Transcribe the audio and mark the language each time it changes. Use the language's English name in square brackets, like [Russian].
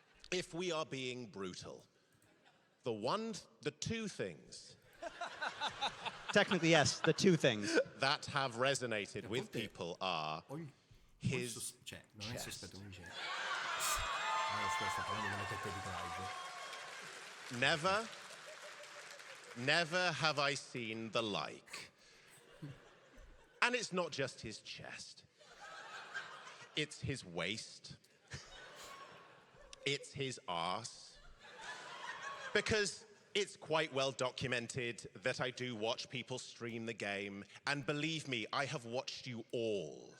[English] If we are being brutal, the two things Technically, yes, the two things. that have resonated with people are his [Italian] non è [English] chest. [Italian] sospetto, come dice. Scusa, sto parlando delle tette di Clive. [English] Never have I seen the like. And it's not just his chest. It's his waist. It's his arse. Because it's quite well documented that I do watch people stream the game, and believe me, I have watched you all.